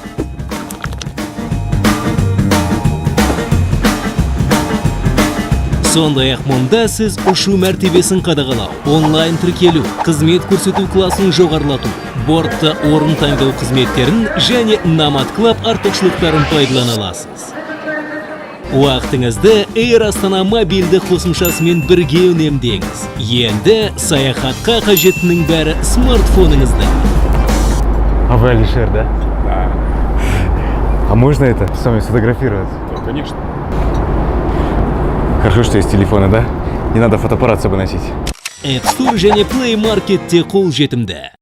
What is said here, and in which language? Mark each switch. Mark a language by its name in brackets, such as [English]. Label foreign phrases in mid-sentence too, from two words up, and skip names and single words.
[Kazakh] Сондай-ақ мұнда сіз ұшу мәртебесін қадағалау, онлайн тіркелу, қызмет көрсету класын жоғарлату, бортта орын таңдау қызметтерін және Nomad Club артықшылықтарын пайдалана аласыз. Уақытыңызды Air Астана мобильді қосымшасымен бірге үнемдеңіз. Енді саяхатқа қажеттінің бәрі смартфоныңызда. [Russian] А вы Алишер, да? Да. А можно это с вами сфотографировать? Да, конечно. Хорошо, что есть телефоны, да? Не надо фотоаппарат с собой носить. [Kazakh] App Store және Play Marketте қол жетімді.